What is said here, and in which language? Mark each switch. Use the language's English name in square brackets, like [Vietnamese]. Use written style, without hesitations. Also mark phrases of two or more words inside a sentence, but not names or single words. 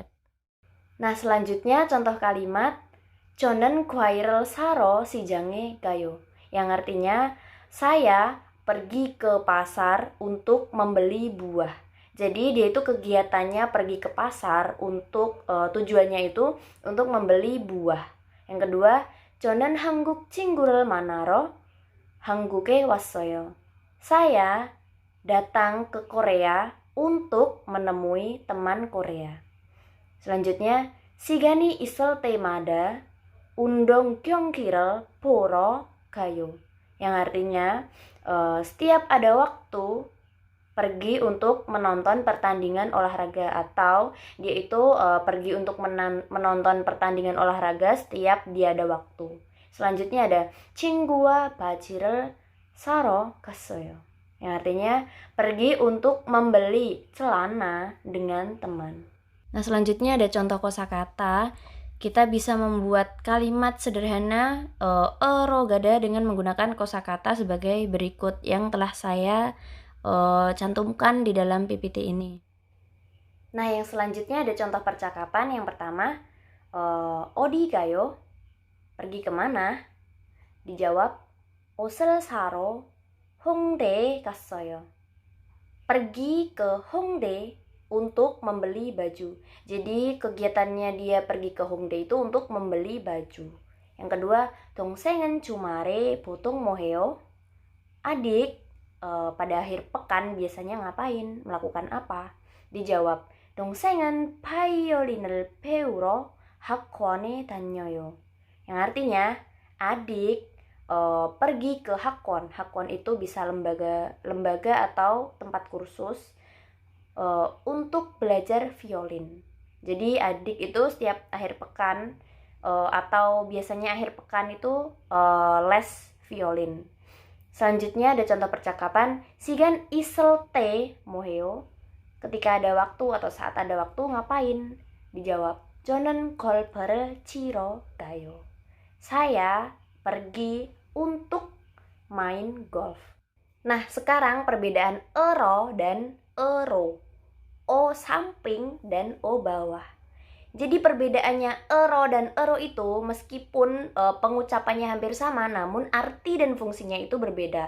[Indonesian] Nah, selanjutnya contoh kalimat [Korean] 저는 과일을 사러 시장에 가요, [Indonesian] yang artinya saya pergi ke pasar untuk membeli buah. Jadi dia itu kegiatannya pergi ke pasar untuk tujuannya itu untuk membeli buah. Yang kedua, [Korean] Jonen 한국 친구를 만나러 한국에 왔어요. [Indonesian] Saya datang ke Korea untuk menemui teman Korea. Selanjutnya, [Korean] 시간이 있을 때마다 운동 경기를 보러 가요, [Indonesian] yang artinya setiap ada waktu pergi untuk menonton pertandingan olahraga, atau dia itu pergi untuk menonton pertandingan olahraga setiap dia ada waktu. Selanjutnya ada [Korean] 친구와 바지를 사러 갔어요, [Indonesian] yang artinya pergi untuk membeli celana dengan teman. Nah, selanjutnya ada contoh kosakata. Kita bisa membuat kalimat sederhana erogada dengan menggunakan kosakata sebagai berikut yang telah saya cantumkan di dalam PPT ini. Nah, yang selanjutnya ada contoh percakapan. Yang pertama, [Korean] 어디 가요? [Indonesian] Pergi kemana? Dijawab, [Korean] 옷을 사러 홍대에 갔어요. [Indonesian] Pergi ke Hongdae untuk membeli baju. Jadi kegiatannya dia pergi ke Hongdae itu untuk membeli baju. Yang kedua, [Korean] 동생은 주말에 보통 뭐 해요? [Indonesian] Adik pada akhir pekan biasanya ngapain? Melakukan apa? Dijawab, [Korean] 동생은 바이올린을 배우러 학원에 다녀요. [Indonesian] Yang artinya, adik pergi ke hakon. Hakon itu bisa lembaga atau tempat kursus untuk belajar violin. Jadi adik itu setiap akhir pekan atau biasanya akhir pekan itu les violin. Selanjutnya ada contoh percakapan [Korean] 시간 있을 때 뭐해요? [Indonesian] Ketika ada waktu atau saat ada waktu ngapain? Dijawab, [Korean] 저는 골프를 치러 가요. [Indonesian] Saya pergi untuk main golf. Nah, sekarang perbedaan ero dan ero. O samping dan O bawah. Jadi perbedaannya ero dan ero itu meskipun pengucapannya hampir sama, namun arti dan fungsinya itu berbeda.